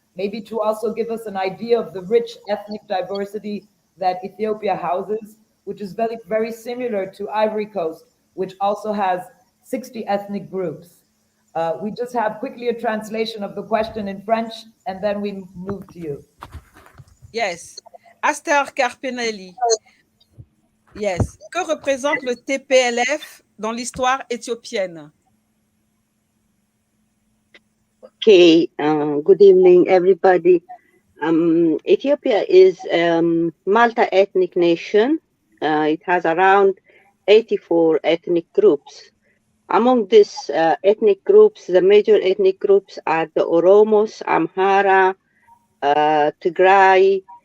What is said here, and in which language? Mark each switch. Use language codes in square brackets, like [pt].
[en] Maybe to also give us an idea of the rich ethnic diversity that Ethiopia houses, which is very, very similar to Ivory Coast, which also has 60 ethnic groups. We just have quickly a translation of the question in French, and then we move to you. Yes. Aster Carpenelli. Yes. [fr] Que représente le TPLF dans l'histoire éthiopienne? [en] Okay, good evening, everybody. Ethiopia is a multi-ethnic nation. It has around 84 ethnic groups. Among these ethnic groups, the major ethnic groups are the Oromos, Amhara, Tigray.